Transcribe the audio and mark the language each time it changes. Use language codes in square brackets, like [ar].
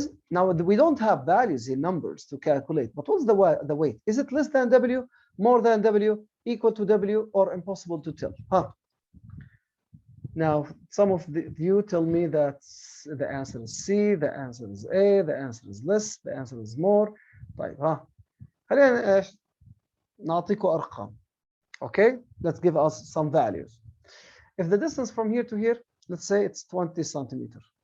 [en] Now we don't have values in numbers to calculate, but what's the weight? Is it less than W, more than W, equal to W, or impossible to tell? Now some of you tell me that the answer is C, the answer is A, the answer is less, the answer is more. [ar] طيب خلينا ايش نعطيكم ارقام. [en] Okay, let's give us some values. If the distance from here to here, let's say it's 20 centimeter.